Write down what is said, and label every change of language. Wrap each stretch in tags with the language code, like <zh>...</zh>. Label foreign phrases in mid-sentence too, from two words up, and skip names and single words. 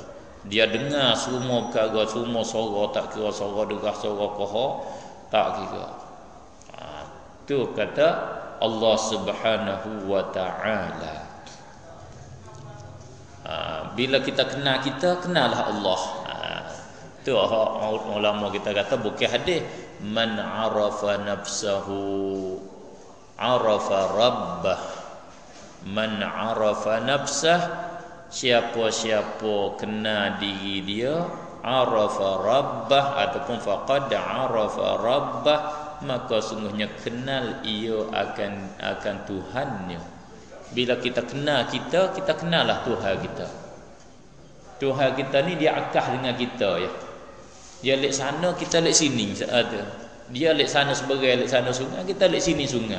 <ms>Dia dengar semua perkara, semua suara, tak kira suara derah, suara kohor, tak kira. Tu kata</ms> <ar>Allah Subhanahu wa ta'ala.</ar> <ms>Bila kita kenal kita, kenalah Allah. Tu ulama kita kata bukan hadis,</ms> <ar>man arafa nafsahu arafa rabbah. Man arafa nafsah,</ar> <ms>siapa-siapa kenal diri dia,</ms> <ar>arafa rabbah ataupun faqad arafa rabbah,</ar> <ms>maka sungguhnya kenal ia akan Tuhannya. Bila kita kenal kita, kita kenallah Tuhan kita. Tuhan kita ni dia akah dengan kita ya. Dia lek sana, kita lek sini. Dia lek sana sebagai lek sana sungai, kita lek sini sungai.</ms>